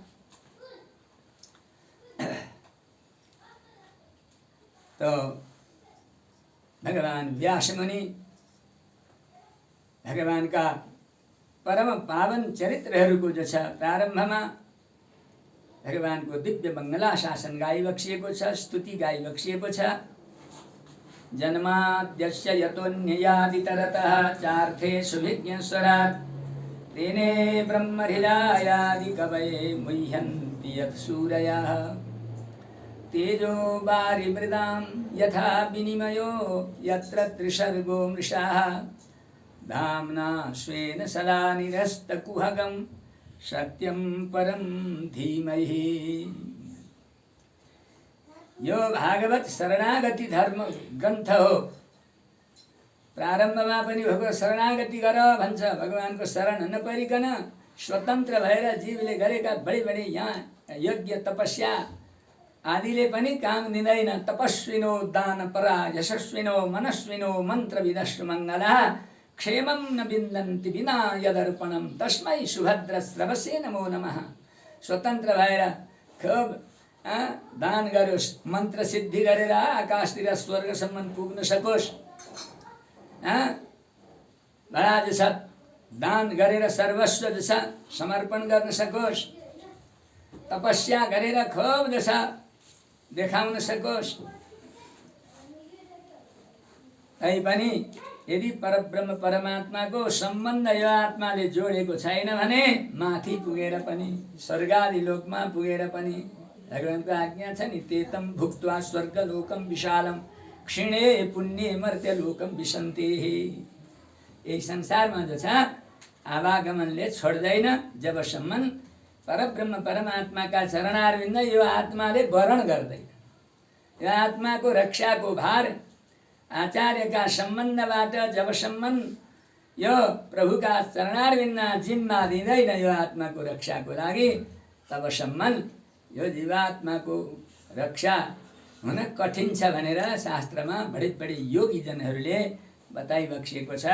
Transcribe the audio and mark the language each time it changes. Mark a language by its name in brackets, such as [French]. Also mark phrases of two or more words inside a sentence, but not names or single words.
[Nepali] तो भगवान व्यास मुनि भगवानका परम पावन चरित्रहरूको जो छ प्रारम्भमा भगवानको दिव्य मङ्गलाशासन गाइबक्सिएको छ, स्तुति गाइबक्सिएको छ। [Sanskrit] जन्माद्यस्य यतोऽन्ययादितरतः चार्थेषु विज्ञस्वरात् तेने ब्रह्महृदायादि कवये मुह्यन्ति यत् सूरयः तेजो वारिमृदां यथा विनिमयो यत्र त्रिसर्गो मृषाः धाम्ना स्वेन सदा निरस्तकुहकं सत्यम परम धीमहि। [Nepali] यो भागवत शरणागति धर्म ग्रन्थ हो। प्रारम्भमा पनि भगवत शरणागति गर भन्छ। भगवानको शरण नपरिकन स्वतन्त्र भएर जीवले गरेका बढी बढी यहाँ यज्ञ तपस्या आदिले पनि काम दिँदैन। [Sanskrit] तपस्विनो दान परा यशस्विनो मनस्विनो मन्त्र विदस्तु मङ्गला क्षेमं न विन्दन्ति विना यदर्पणम तस्मै सुभद्र श्रवसे नमो नमः। [Nepali] स्वतन्त्र भएर खूब दान गरोस्, मन्त्र सिद्धि गरेर आकाशतिर स्वर्गसम्म पुग्न सकोस्। बडा जसा दान गरेर सर्वस्व जसा समर्पण गर्न सकोस्। तपस्या गरेर खूब जसा देखाउन सकोस्। तैपनि यदि परब्रह्म परमात्माको सम्बन्ध यो आत्माले जोडेको छैन भने माथि पुगेर पनि स्वर्गादि लोकमा पुगेर पनि भगवानको आज्ञा छ नि, [Sanskrit] तेतम भुक्त्वा स्वर्गलोकम विशालम क्षीणे पुण्ये मर्त्यलोकम विशन्ते। [Nepali] यही संसारमा जो छ आवागमनले छोड्दैन जबसम्म परब्रह्म परमात्माका चरणारविन्द यो आत्माले वरण गर्दैन। यो आत्माको रक्षाको भार आचार्यका सम्बन्धबाट जबसम्म यो प्रभुका चरणारविन्द जिम्मा दिँदैन यो आत्माको रक्षाको लागि, तबसम्म यो जीवात्माको रक्षा हुन कठिन छ भनेर शास्त्रमा बढी योगीजनहरूले बताइबक्सिएको छ।